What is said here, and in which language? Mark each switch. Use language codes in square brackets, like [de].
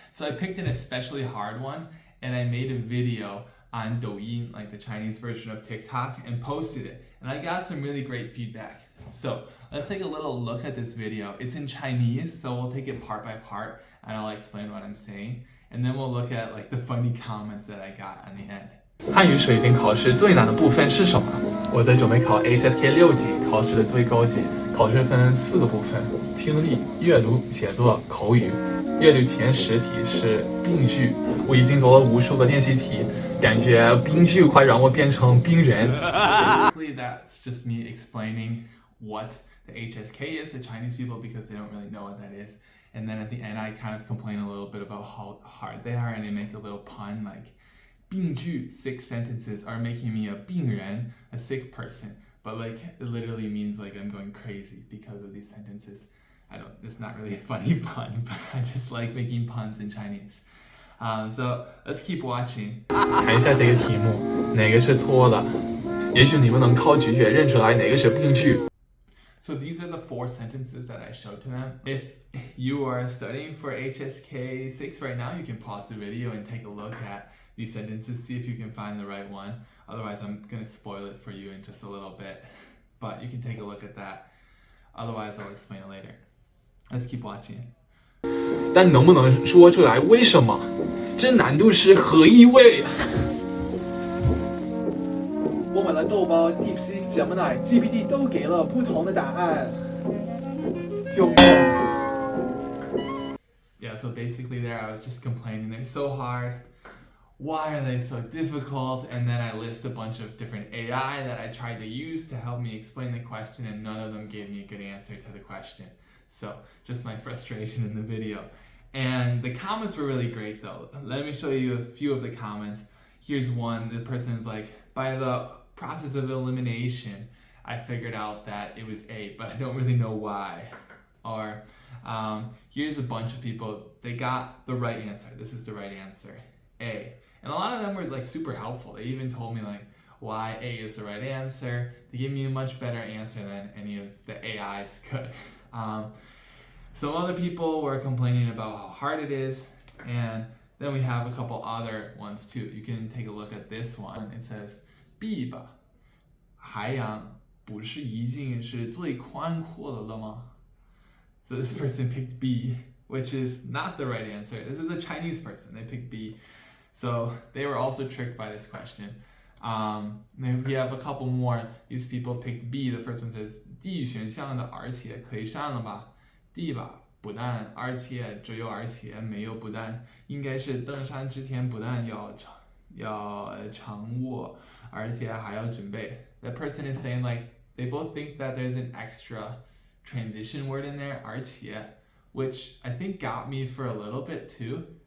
[en] So I picked an especially hard one, and I made a video on Douyin, like the Chinese version of TikTok, and posted it. And I got some really great feedback. So let's take a little look at this video. It's in Chinese, so we'll take it part by part, and I'll explain what I'm saying. And then we'll look at like the funny comments that I got on the end. [zh] 汉语水平考试最难的部分是什么？我在准备考 HSK 6级考试的最高级。考试分4个部分：听力、阅读、写作、口语。阅读前10题是病句，我已经做了无数个练习题，感觉病句快让我变成病人。 [en] Basically, that's just me explaining what the HSK is to Chinese people because they don't really know what that is. And then at the end, I kind of complain a little bit about how hard they are, and I make a little pun like 病句 6 sentences are making me a 病人, a sick person. But like it literally means like I'm going crazy because of these sentences. It's not really a funny pun, but I just like making puns in Chinese. So let's keep watching. [zh] 看一下这个题目，哪个是错的？也许你们能靠直觉认出来哪个是病句。 [en] So these are the 4 sentences that I showed to them. If you are studying for HSK 6 right now, you can pause the video and take a look at these sentences, see if you can find the right one. Otherwise, I'm going to spoil it for you in just a little bit. But you can take a look at that. Otherwise, I'll explain it later. Let's keep watching. [zh] 但能不能说出来为什么？这难度是何意味？我买了豆包、DeepSeek、Gemini、GPT 都给了不同的答案。救命！ [en] Yeah, so basically there I was just complaining they're so hard. Why are they so difficult? And then I list a bunch of different AI that I tried to use to help me explain the question, and none of them gave me a good answer to the question. So just my frustration in the video. And the comments were really great though. Let me show you a few of the comments. Here's one. The person's like, by the process of elimination, I figured out that it was A, but I don't really know why. Or here's a bunch of people. They got the right answer. This is the right answer, A. And a lot of them were like super helpful. They even told me like why A is the right answer. They gave me a much better answer than any of the AIs could. Some other people were complaining about how hard it is, and then we have a couple other ones too. You can take a look at this one. It says B [zh] 吧，海洋不是已经是最宽阔的了吗？ [en] So this person picked B, which is not the right answer. This is a Chinese person. They picked B. So they were also tricked by this question. Then we have a couple more. These people picked B. The first one says [zh] D 选项的而且可以上了吧 D 吧不但而且只有而且没有不但应该是登山之前不但要掌握而且还要准备 [en] That person is saying like they both think that there's an extra transition word in there 而且 which I think got me for a little bit too.